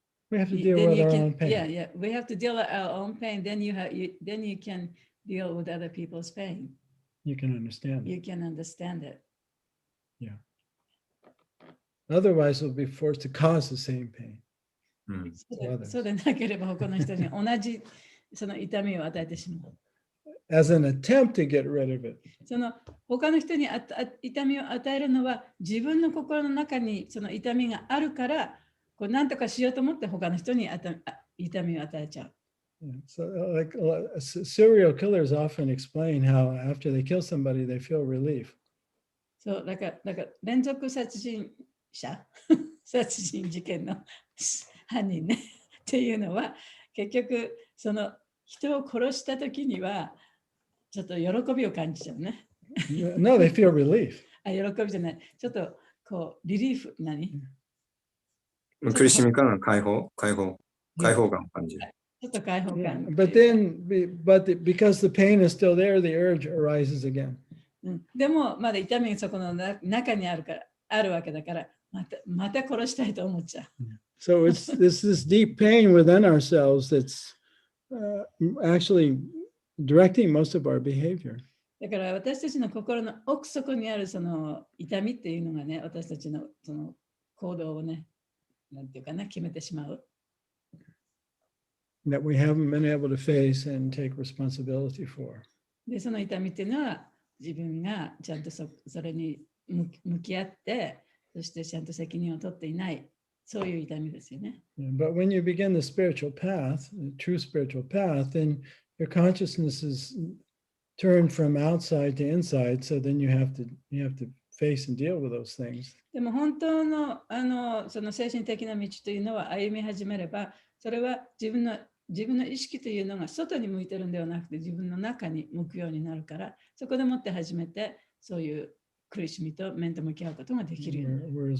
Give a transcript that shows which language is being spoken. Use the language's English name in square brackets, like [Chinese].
[English] We have to deal with our own pain. Yeah. We have to deal with our own pain. Then you can deal with other people's pain. You can understand it. You can understand it. Yeah. Otherwise, we'll be forced to cause the same pain. うん。 [Japanese] そうでなければ他の人に同じその痛みを与えてしまう。 [English] As an attempt to get rid of it. [Japanese] その他の人に痛みを与えるのは自分の心の中にその痛みがあるからこう何とかしようと思って他の人に痛みを与えちゃう。 [English] So, like serial killers often explain how after they kill somebody, they feel relief. [Japanese] そうだから連続殺人者殺人事件の犯人ねっていうのは結局その人を殺した時にはちょっと喜びを感じちゃうね。 [English] No, they feel relief. [Japanese] 喜びじゃない。ちょっとこうリリーフ苦しみからの解放感を感じる。ちょっと解放感。 [English] But because the pain is still there, the urge arises again. [Japanese] でもまだ痛みがそこの中にあるわけだからまた殺したいと思っちゃう。 [English] So it's this deep pain within ourselves that's actually directing most of our behavior. [Japanese] だから私たちの心の奥底にあるその痛みっていうのがね、私たちのその行動をね、なんていうかな、決めてしまう。 [English] That we haven't been able to face and take responsibility for. [Japanese] で、その痛みっていうのは自分がちゃんとそれに向き合って、そしてちゃんと責任を取っていない、そういう痛みですよね。 [English] But when you begin the spiritual path, the true spiritual path, then your consciousness is turned from outside to inside, so then you have to face and deal with those things. [Japanese] でも本当のその精神的な道というのは歩み始めれば、それは自分の意識というのが外に向いてるんではなくて自分の中に向くようになるから、そこでもって初めてそういう苦しみと面と向き合うことができるようになる。